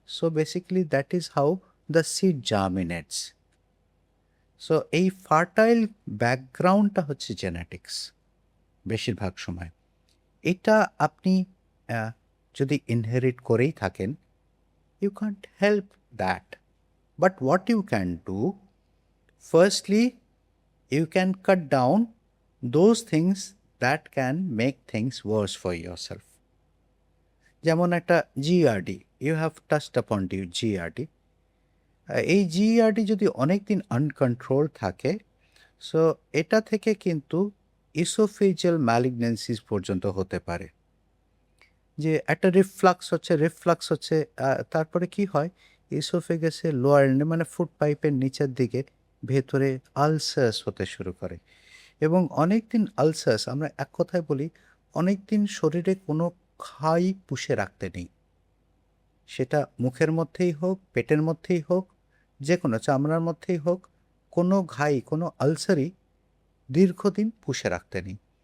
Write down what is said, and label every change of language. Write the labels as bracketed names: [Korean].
[English] So basically that is how the seed germinates. [Bangla] So এই fertile ব্যাকগ্রাউন্ডটা হচ্ছে জেনেটিক্স বেশিরভাগ সময়। এটা আপনি যদি ইনহেরিট করেই থাকেন, [English] you can't help that. But what you can do, firstly, you can cut down those things that can make things worse for yourself. [Bangla] যেমন একটা [English] GRD, you have touched upon GRD. [Bangla] এই জিআরডি যদি অনেক দিন আনকন্ট্রোল থাকে, সো এটা থেকে কিন্তু ইসোফেজিয়াল ম্যালিগনেন্সিস পর্যন্ত হতে পারে। যে একটা রিফ্লাক্স হচ্ছে, তারপরে কি হয়, ইসোফেগাসের লোয়ার এন্ডে মানে ফুড পাইপের নিচের দিকে ভেতরে আলসার্স হতে শুরু করে, এবং অনেক দিন আলসার্স, আমরা এক কথায় বলি অনেক দিন শরীরে কোনো খাই পুষে রাখতে নেই, সেটা মুখের মধ্যেই হোক, পেটের মধ্যেই হোক, যে কোনো চামড়ার মধ্যেই হোক, কোনো ঘাই, কোনো আলসারই দীর্ঘদিন পুষে রাখতে নেই।